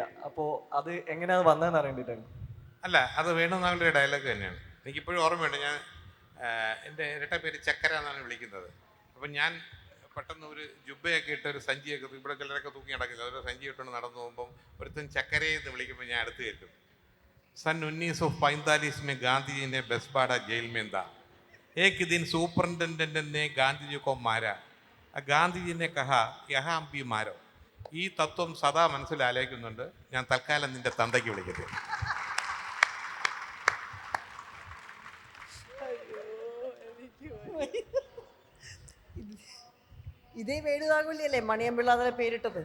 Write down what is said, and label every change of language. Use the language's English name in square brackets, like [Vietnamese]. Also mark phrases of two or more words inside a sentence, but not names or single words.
[Malayalam] അപ്പോൾ അത് എങ്ങനെയാണ് വന്നതെന്ന് അറിയേണ്ടിയിട്ടായിരുന്നു. അല്ല, അത് വേണു നാഗവള്ളിയുടെ ഡയലോഗ് തന്നെയാണ്. എനിക്കിപ്പോഴും ഓർമ്മയുണ്ട്. ഞാൻ എൻ്റെ ഇരട്ട പേര് ചക്കര എന്നാണ് വിളിക്കുന്നത്. അപ്പം ഞാൻ പെട്ടെന്ന് ഒരു ജുബയൊക്കെ ഇട്ട് ഒരു സഞ്ചിയൊക്കെ ഇവിടെ ചിലരൊക്കെ തൂക്കി നടക്കില്ല, അതൊരു സഞ്ചി ഇട്ടുകൊണ്ട് നടന്നു പോകുമ്പം ഒരുത്തൻ ചക്കരയെ എന്ന് വിളിക്കുമ്പോൾ ഞാൻ അടുത്ത് കയറ്റും. [Hindi] सन 1945 में गांधी जी ने बसपाड़ा जेल में था. एक दिन सुपरिटेंडेंट ने गांधी जी को मारा. गांधी जी ने कहा यहाँ भी मारो. [Malayalam] ഈ തത്വം സദാ മനസ്സിൽ ആലോചിക്കുന്നുണ്ട്. ഞാൻ തൽക്കാലം നിന്റെ തന്തയ്ക്ക് വിളിക്കട്ടെ. ഇതേ വേണുനാഗവള്ളിയല്ലേ മണിയമ്പിള്ള അതിനെ പേരിട്ടത്?